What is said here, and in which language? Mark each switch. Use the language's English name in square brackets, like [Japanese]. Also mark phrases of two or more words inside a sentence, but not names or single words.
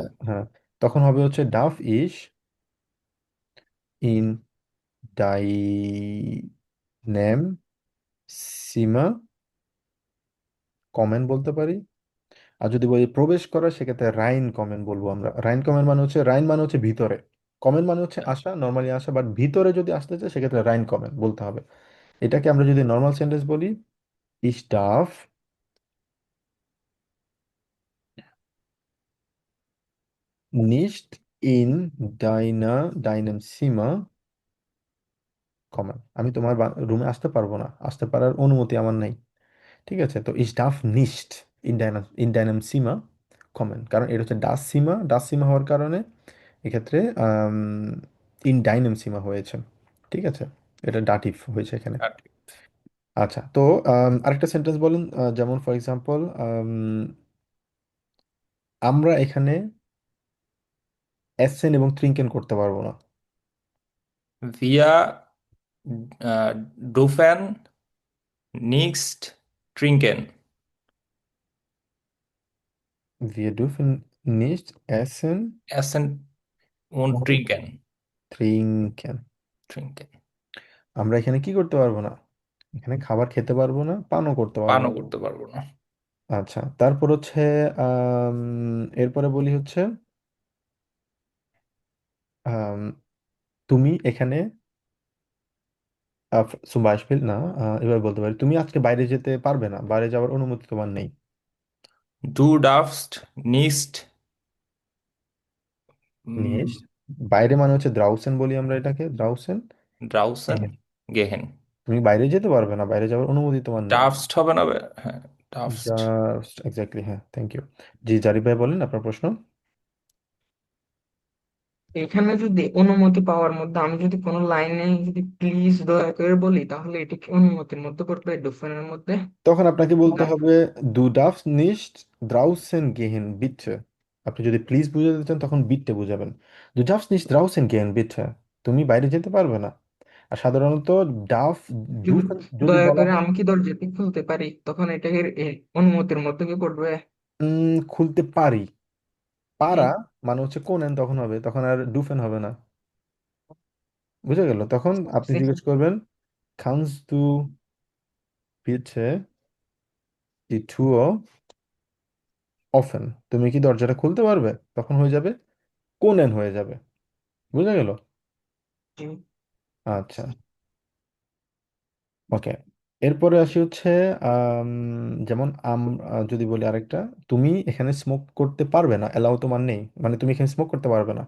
[Bangla] ওটা হ্যাঁ, তখন হবে হচ্ছে [German] darf ich in deinem Zimmer kommen [Bangla] বলতে পারি। আর যদি বলি প্রবেশ করা, সেক্ষেত্রে [German] rein kommen [Bangla] বলবো আমরা। [German] rein kommen [Bangla] মানে হচ্ছে, রাইন মানে হচ্ছে ভিতরে, কমেন্ট মানে হচ্ছে আসা, নর্মালি আসা, বাট ভিতরে যদি আসতে চায় সেক্ষেত্রে [German] rein kommen [Bangla] বলতে হবে। এটাকে আমরা যদি [English] normal sentence [Bangla] বলি, [German] ich darf nicht in deinem Zimmer kommen, [Bangla] আমি তোমার রুমে আসতে পারবো না, আসতে পারার অনুমতি আমার নাই। ঠিক আছে, তো [German] ich darf nicht in deinem Zimmer kommen, [Bangla] কারণ এটা হচ্ছে [German] das Zimmer [Bangla] হওয়ার কারণে এক্ষেত্রে [German] in deinem Zimmer [Bangla] হয়েছে। ঠিক আছে, এটা ডাটিভ হয়েছে এখানে। আচ্ছা, তো আরেকটা সেন্টেন্স বলুন, যেমন [English] for example [Bangla] আমরা এখানে এসেন এবং ট্রিঙ্কেন করতে পারবো না। [German] Wir dürfen nicht trinken. Wir dürfen nicht essen Essen und und trinken. trinken। Trinken. [Bangla] আমরা এখানে কি করতে পারবো না? এখানে খাবার খেতে পারবো না, পানও করতে পারবো পানও না। করতে পারবো না। আচ্ছা, তারপর হচ্ছে এরপরে বলি হচ্ছে আম, তুমি এখানে [German] zum Beispiel [Bangla] না, এবার বলতে পারি তুমি আজকে বাইরে যেতে পারবে না, বাইরে যাওয়ার অনুমতি তোমার নেই। [German] Du darfst nicht নিস, mm, [Bangla] বাইরে মানে হচ্ছে দ্রাউসেন বলি আমরা এটাকে, দ্রাউসেন। [German] draußen gehen. [Bangla] তুমি বাইরে যেতে পারবে না, বাইরে যাওয়ার অনুমতি তোমার নেই। Darfst হবে না হ্যাঁ, darfst। [English] just exactly, [Bangla] হ্যাঁ, [English] thank you. [Bangla] জি জারিফ ভাই বলেন আপনার প্রশ্ন। এখানে যদি অনুমতি পাওয়ার মধ্যে আমি যদি কোনো লাইনে যদি প্লিজ দয়া করে বলি, তাহলে এটা কি অনুমতির মধ্যে পড়বে ডুফেনের মধ্যে? তখন আপনাকে বলতে না, [German] হবে du darfst nicht draußen gehen bitte. [Bangla] আপনি যদি প্লিজ বুঝাতে চান তখন বিটে বুঝাবেন। [German] du darfst nicht draußen gehen bitte, [Bangla] তুমি বাইরে যেতে পারবে না। আর সাধারণত ডাফ কিন্তু ডুফেন যদি দয়া বলা করে হয় আমি কি দরজাটি খুলতে পারি, তখন এটা কি অনুমতির মধ্যে কি পড়বে? খুলতে পারি, পারা এই মানে হচ্ছে কোনেন, তখন হবে, তখন আর ডুফেন হবে না। বুঝে গেল? তখন আপনি সে- জিজ্ঞেস করবেন [German] kannst du bitte die Tür offen, [Bangla] তুমি কি দরজাটা খুলতে পারবে? তখন হয়ে যাবে কোনেন হয়ে যাবে। বুঝা গেল? জি। আচ্ছা, ওকে। এরপরে আসি হচ্ছে আম, যেমন যদি বলি আরেকটা, তুমি এখানে স্মোক করতে পারবে না, এলাও তোমার নেই, মানে তুমি এখানে স্মোক করতে পারবে না।